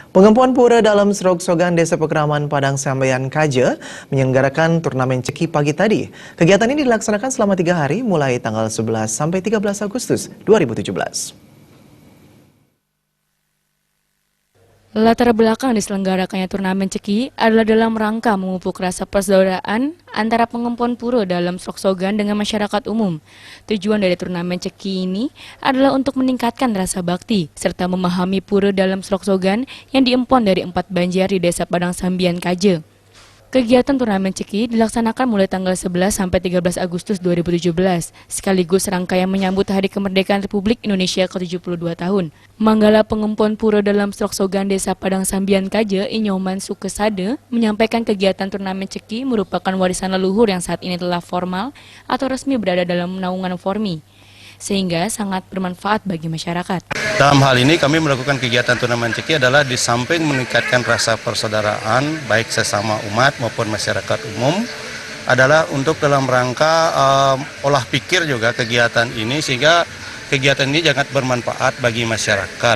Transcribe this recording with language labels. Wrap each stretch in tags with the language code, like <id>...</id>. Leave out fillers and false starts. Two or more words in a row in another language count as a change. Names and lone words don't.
<id>Pengempuan Pura dalam Seroksogan Desa Pekraman Padang Sambayan Kaje menyelenggarakan turnamen ceki pagi tadi. Kegiatan ini dilaksanakan selama 3 hari mulai tanggal 11 sampai 13 Agustus 2017. Latar belakang diselenggarakannya turnamen ceki adalah dalam rangka memupuk rasa persaudaraan antara pengempuan pura dalam Seroksogan dengan masyarakat umum. Tujuan dari turnamen ceki ini adalah untuk meningkatkan rasa bakti serta memahami pura dalam Seroksogan yang diempon dari 4 banjar di Desa Padang Sambayan Kaje. Kegiatan turnamen ceki dilaksanakan mulai tanggal 11 sampai 13 Agustus 2017, sekaligus rangkaian menyambut Hari Kemerdekaan Republik Indonesia ke-72 tahun. Manggala pengempuan pura dalam Seroksogan Desa Padang Sambayan Kaje, Inyoman Sukesade, menyampaikan kegiatan turnamen ceki merupakan warisan leluhur yang saat ini telah formal atau resmi berada dalam naungan Formi, sehingga sangat bermanfaat bagi masyarakat. Dalam hal ini kami melakukan kegiatan turnamen ceki adalah di samping meningkatkan rasa persaudaraan baik sesama umat maupun masyarakat umum, adalah untuk dalam rangka olah pikir juga kegiatan ini sehingga kegiatan ini sangat bermanfaat bagi masyarakat.</id>